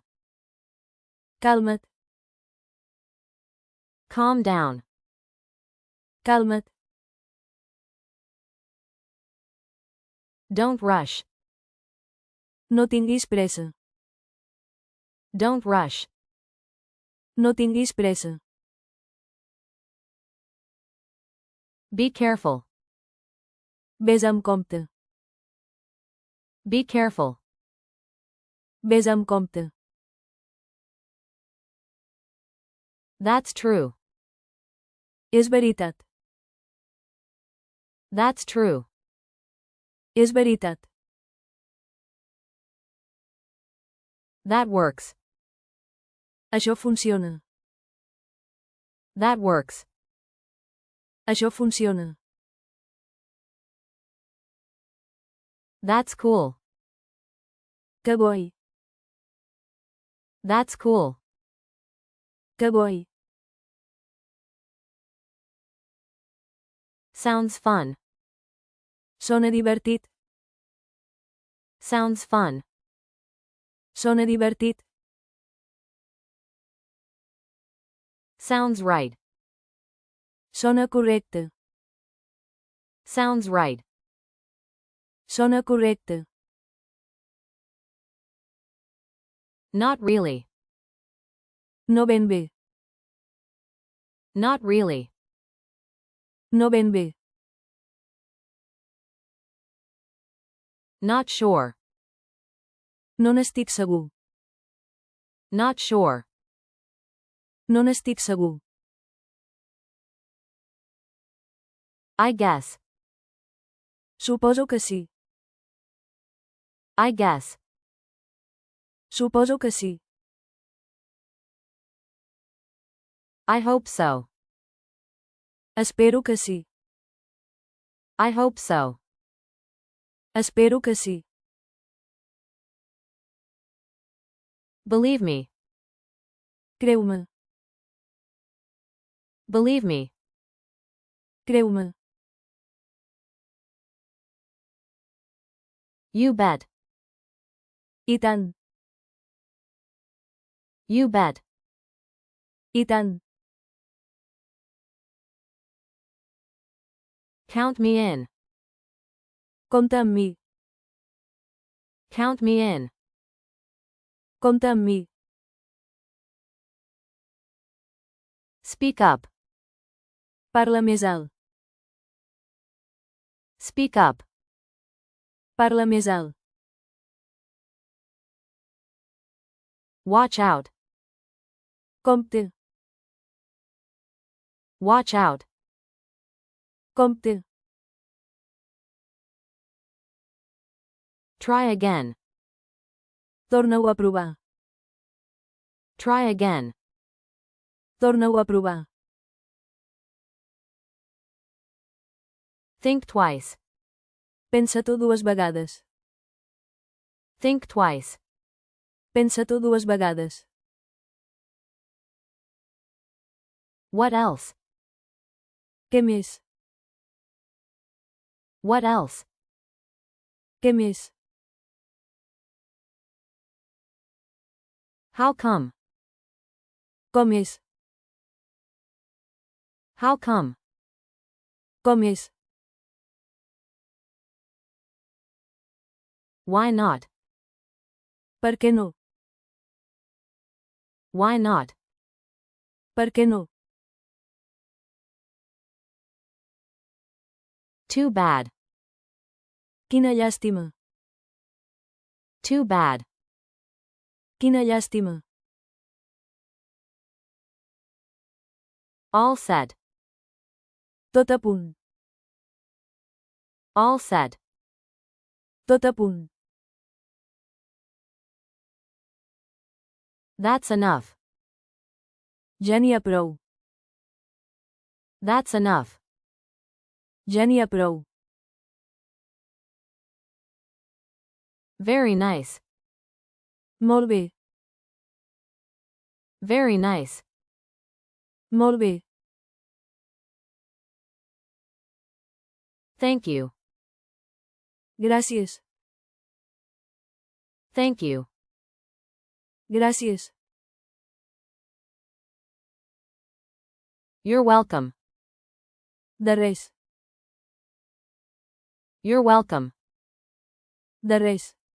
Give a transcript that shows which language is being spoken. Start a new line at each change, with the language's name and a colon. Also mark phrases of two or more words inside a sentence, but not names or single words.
Catalan: Calma't.
English: Calm down.
Catalan: Calma't.
English: Don't rush.
Catalan: No tinguis pressa.
English: Don't rush.
Catalan: No tinguis pressa.
English: Be careful.
Catalan: Ves amb compte.
English: Be careful.
Catalan: Ves amb compte.
English: That's true.
Catalan: És veritat.
English: That's true.
Catalan: És veritat.
English: That works.
Catalan: Això funciona.
English: That works.
Catalan: Això funciona.
English: That's cool.
Catalan: Que boi.
English: That's cool.
Catalan: Que boi.
English: Sounds fun.
Catalan: Sona divertit.
English: Sounds fun.
Catalan: Sona divertit.
English: Sounds right.
Catalan: Sona correcte.
English: Sounds right.
Catalan: Sona correcte.
English: Not really.
Catalan: No ben bé.
English: Not really.
Catalan: No ben bé.
English: Not sure.
Catalan: No n'estic segur.
English: Not sure.
Catalan: No n'estic segur.
English: I guess.
Catalan: Suposo que sí.
English: I guess.
Catalan: Suposo que sí.
English: I hope so.
Catalan: Espero que sí.
English: I hope so.
Catalan: Espero que sí.
English: Believe me.
Catalan: Creu-me.
English: Believe me.
Catalan: Creu-me.
English: You bet.
Catalan: I tant.
English: You bet.
Catalan: I tant.
English: Count me in.
Catalan: Compta amb mi.
English: Count me in.
Catalan: Compta amb mi.
English: Speak up.
Catalan: Parla més alt.
English: Speak up.
Catalan: Parla més alt.
English: Watch out.
Catalan: Compte.
English: Watch out.
Catalan: Compte.
English: Try again.
Catalan: Torna-ho a provar.
English: Try again.
Catalan: Torna-ho a provar.
English: Think twice.
Catalan: Pensa-t'ho dues vegades.
English: Think twice.
Catalan: Pensa-t'ho dues vegades.
English: What else?
Catalan: Què més?
English: What else?
Catalan: Què més?
English: How come?
Catalan: Com és?
English: How come?
Catalan: Com és?
English: Why not?
Catalan: Per què no?
English: Why not?
Catalan: Per què no?
English: Too bad.
Catalan: Quina llàstima.
English: Too bad.
Catalan: Quina llàstima.
English: All set.
Catalan: Tot a punt.
English: All set.
Catalan: Tot a punt.
English: That's enough.
Catalan: Ja n'hi ha prou.
English: That's enough.
Catalan: Ja n'hi ha prou.
English: Very nice.
Catalan: Molt bé.
English: Very nice.
Catalan: Molt bé.
English: Thank you.
Catalan: Gràcies.
English: Thank you.
Catalan: Gràcies.
English: You're welcome.
Catalan: De res.
English: You're welcome.
Catalan: De res.